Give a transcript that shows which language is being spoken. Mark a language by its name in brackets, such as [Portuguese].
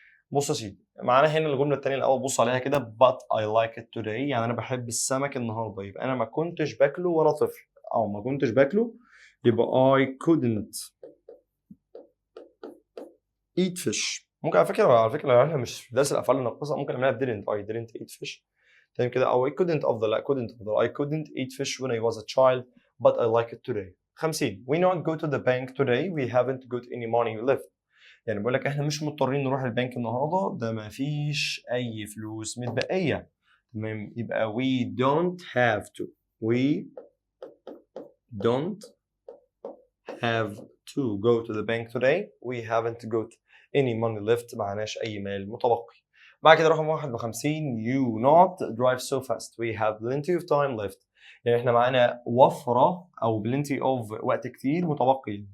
[Arabic] بص يا سيدي معانا هنا الجمله الثانيه الاول بص عليها كده [English] but I like it today [Arabic] يعني انا بحب السمك النهارده يبقى انا ما كنتش باكله وانا طفل او ما كنتش باكله يبقى [English] I couldn't eat fish [Arabic] ممكن على فكره احنا مش في درس الافعال الناقصه ممكن نعملها didn't I didn't eat fish تمام كده. أو I couldn't أفضل، لا couldn't أفضل. [English] I couldn't eat fish when I was a child but I like it today. 50 we not go to the bank today we haven't got any money left. [Arabic] يعني بيقول لك احنا مش مضطرين نروح البنك النهارده، ده ما فيش أي فلوس متبقية. تمام، يبقى [English] we don't have to. We don't have to go to the bank today. We haven't got any money left. [Arabic] معناش أي مال متبقي. بعد كده رقم 51 [English] you not drive so fast. We have plenty of time left. [Arabic] يعني احنا معانا وفرة أو plenty of وقت كتير متبقي.